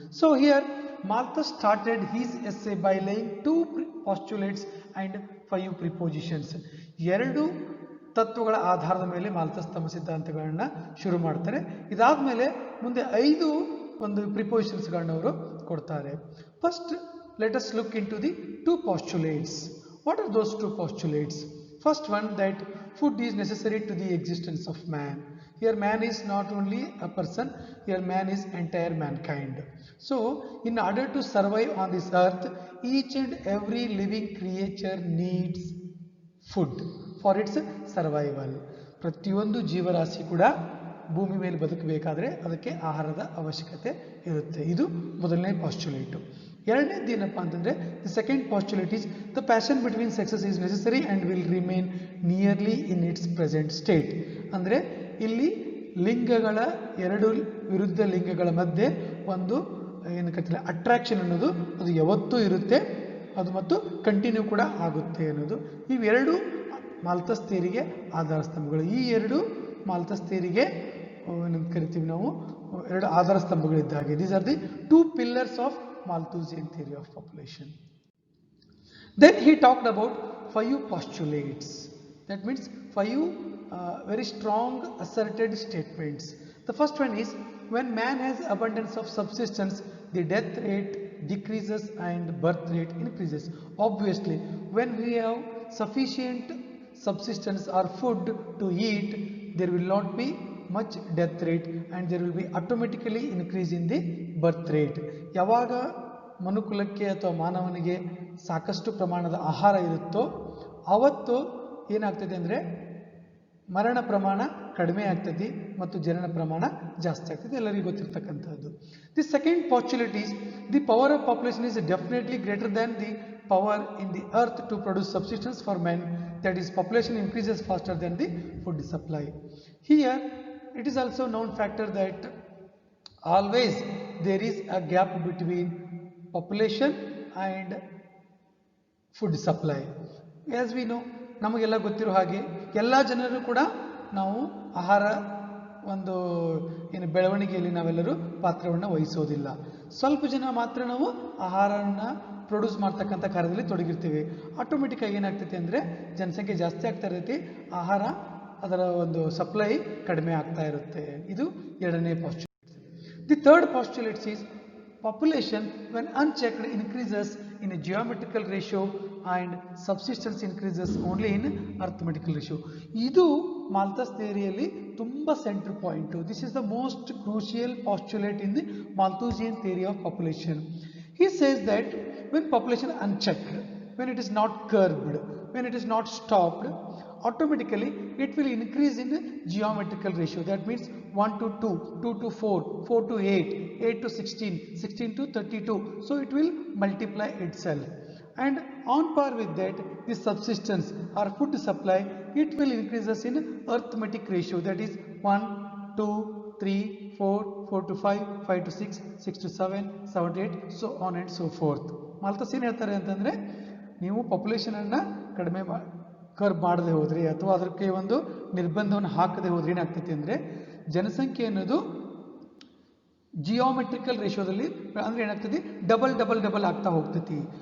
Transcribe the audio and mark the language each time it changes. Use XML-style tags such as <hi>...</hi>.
<en>So here Malthus started his essay by laying 2 postulates and 5 prepositions.</en> <kn>2 ತತ್ವಗಳ ಆಧಾರದ ಮೇಲೆ ಮಾಲ್ಥಸ್ ತಮ್ಮ ಸಿದ್ಧಾಂತಗಳನ್ನು ಶುರು ಮಾಡ್ತಾರೆ. ಇದಾದ ಮೇಲೆ ಮುಂದೆ 5 ಒಂದು ಪ್ರಿಪೋಸಿಷನ್ಸ್ಗಳನ್ನ ಅವರು ಕೊಡ್ತಾರೆ.</kn> <en>First let us look into the 2 postulates. What are those 2 postulates? First one, that food is necessary to the existence of man. Here man is not only a person, here man is entire mankind. So in order to survive on this earth, each and every living creature needs food for its survival.</en> <kn>ಪ್ರತಿಯೊಂದು ಜೀವರಾಶಿ ಕೂಡ ಭೂಮಿ ಮೇಲೆ ಬದುಕಬೇಕಾದ್ರೆ ಅದಕ್ಕೆ ಆಹಾರದ ಅವಶ್ಯಕತೆ ಇರುತ್ತೆ. ಇದು ಮೊದಲನೇ ಪಾಸ್ಚುಲೇಟು. ಎರಡನೇದು ಏನಪ್ಪ ಅಂತಂದರೆ,</kn> <en>The second postulate is the passion between sexes is necessary and will remain nearly in its present state.</en> <kn>ಅಂದರೆ ಇಲ್ಲಿ ಲಿಂಗಗಳ, 2 ವಿರುದ್ಧ ಲಿಂಗಗಳ ಮಧ್ಯೆ ಒಂದು ಏನು ಕರಿತಾರೆ ಅಟ್ರಾಕ್ಷನ್ ಅನ್ನೋದು ಅದು ಯಾವತ್ತೂ ಇರುತ್ತೆ, ಅದು ಮತ್ತು ಕಂಟಿನ್ಯೂ ಕೂಡ ಆಗುತ್ತೆ ಅನ್ನೋದು. ಇವೆರಡು ಮಾಲ್ಥಸ್ ಥಿಯರಿಗೆ ಆಧಾರ ಸ್ತಂಭಗಳು. ಈ 2 ಮಾಲ್ಥಸ್ ಥಿಯರಿಗೆ ಏನಂತ ಕರಿತೀವಿ ನಾವು, 2 ಆಧಾರ ಸ್ತಂಭಗಳಿದ್ದಾಗೆ.</kn> <en>These are the 2 pillars of Malthusian theory of population. Then he talked about 5 postulates. That means 5 very strong asserted statements. The first one is, when man has abundance of subsistence, the death rate decreases and birth rate increases. Obviously, when we have sufficient subsistence or food to eat, there will not be much death rate and there will be automatically increase in the birth rate.</en> <kn>ಯಾವಾಗ ಮನುಕುಲಕ್ಕೆ ಅಥವಾ ಮಾನವನಿಗೆ ಸಾಕಷ್ಟು ಪ್ರಮಾಣದ ಆಹಾರ ಇರುತ್ತೋ ಆವತ್ತು ಏನಾಗ್ತದೆ ಅಂದರೆ ಮರಣ ಪ್ರಮಾಣ ಕಡಿಮೆ ಆಗ್ತದೆ ಮತ್ತು ಜನನ ಪ್ರಮಾಣ ಜಾಸ್ತಿ ಆಗ್ತದೆ, ಎಲ್ಲರಿಗೂ ಗೊತ್ತಿರ್ತಕ್ಕಂಥದ್ದು.</kn> <en>The second postulate is the power of population is definitely greater than the power in the earth to produce subsistence for men. That is population increases faster than the food supply. Here it is also known factor that always there is a gap between population and food supply. As we know,</en> <kn>ನಮಗೆಲ್ಲ ಗೊತ್ತಿರೋ ಹಾಗೆ ಎಲ್ಲ ಜನರು ಕೂಡ ನಾವು ಆಹಾರ ಒಂದು ಏನು ಬೆಳವಣಿಗೆಯಲ್ಲಿ ನಾವೆಲ್ಲರೂ ಪಾತ್ರವನ್ನು ವಹಿಸೋದಿಲ್ಲ. ಸ್ವಲ್ಪ ಜನ ಮಾತ್ರ ನಾವು ಆಹಾರವನ್ನು ಪ್ರೊಡ್ಯೂಸ್ ಮಾಡ್ತಕ್ಕಂಥ ಕಾರ್ಯದಲ್ಲಿ ತೊಡಗಿರ್ತೀವಿ. ಆಟೋಮೆಟಿಕ್ ಆಗಿ ಏನಾಗ್ತೈತಿ ಅಂದರೆ ಜನಸಂಖ್ಯೆ ಜಾಸ್ತಿ ಆಗ್ತಾ ಇರ್ತೈತಿ, ಆಹಾರ ಅದರ ಒಂದು ಸಪ್ಲೈ ಕಡಿಮೆ ಆಗ್ತಾ ಇರುತ್ತೆ. ಇದು ಎರಡನೇ ಪಾಸ್ಚುಲೇಟ್.</kn> <en>The third postulate is population when unchecked increases in a geometrical ratio and subsistence increases only in arithmetical ratio.</en> <kn>ಇದು ಮಾಲ್ಥಸ್ ಥಿಯರಿಯಲ್ಲಿ ತುಂಬಾ centre point.</kn> <en>This is the most crucial postulate in the Malthusian theory of population. He says that when population unchecked, when it is not curbed, when it is not stopped, automatically it will increase in geometrical ratio. That means 1 to 2, 2 to 4, 4 to 8, 8 to 16, 16 to 32. So it will multiply itself. And on par with that, the subsistence or food supply, it will increases in arithmetic ratio. That is 1, 2, 3, 4, 4 to 5, 5 to 6, 6 to 7, 7 to 8, so on and so forth.</en> <kn>ಮಾಲ್ಥಸ್ ಏನು ಹೇಳ್ತಾರೆ ಅಂತಂದರೆ, ನೀವು population ಅನ್ನು ಕಡಿಮೆ curb ಮಾಡದೆ ಹೋದ್ರಿ ಅಥವಾ ಅದಕ್ಕೆ ಒಂದು ನಿರ್ಬಂಧವನ್ನು ಹಾಕದೆ ಹೋದ್ರಿ ಏನಾಗ್ತೈತಿ ಅಂದರೆ ಜನಸಂಖ್ಯೆ ಅನ್ನೋದು ಜಿಯೋಮೆಟ್ರಿಕಲ್ ರೇಷಿಯೋದಲ್ಲಿ ಅಂದರೆ ಏನಾಗ್ತದೆ ಡಬಲ್ ಡಬಲ್ ಡಬಲ್ ಆಗ್ತಾ ಹೋಗ್ತೈತಿ.</kn>